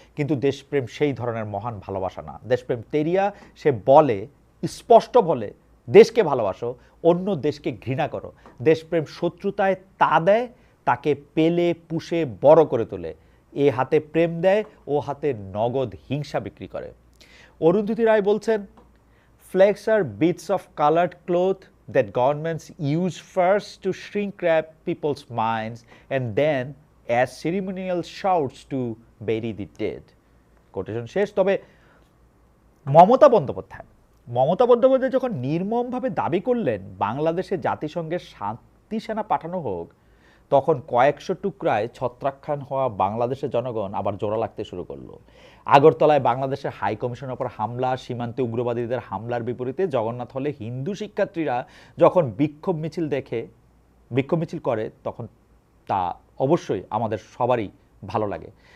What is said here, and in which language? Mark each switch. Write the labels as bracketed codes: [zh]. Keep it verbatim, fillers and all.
[bn] কিন্তু দেশপ্রেম সেই ধরনের মহান ভালোবাসা না। দেশপ্রেম তেরিয়া, সে বলে, স্পষ্ট বলে, দেশকে ভালোবাসো, অন্য দেশকে ঘৃণা করো। দেশপ্রেম শত্রুতায় তা দেয়, তাকে পেলে পুষে বড় করে তোলে। এ হাতে প্রেম দেয়, ও হাতে নগদ হিংসা বিক্রি করে। অরুন্ধতী রায় বলছেন, [en] flags are bits of colored cloth that governments use first to shrink wrap people's minds and then as ceremonial shouts to bury the dead. [bn] Quotation শেষ। তবে মমতা বন্দ্যোপাধ্যায় মমতা বন্দ্যোপাধ্যায় যখন নির্মমভাবে দাবি করলেন বাংলাদেশে জাতিসংঘের শান্তি সেনা পাঠানো হোক, তখন কয়েকশো টুকরায় ছত্রাখ্যান হওয়া বাংলাদেশের জনগণ আবার জোড়া লাগতে শুরু করলো। আগরতলায় বাংলাদেশের হাই কমিশনের ওপর হামলা, সীমান্তে উগ্রবাদীদের হামলার বিপরীতে জগন্নাথ হলে হিন্দু শিক্ষার্থীরা যখন বিক্ষোভ মিছিল দেখে বিক্ষোভ মিছিল করে, তখন তা অবশ্যই আমাদের সবারই ভালো লাগে।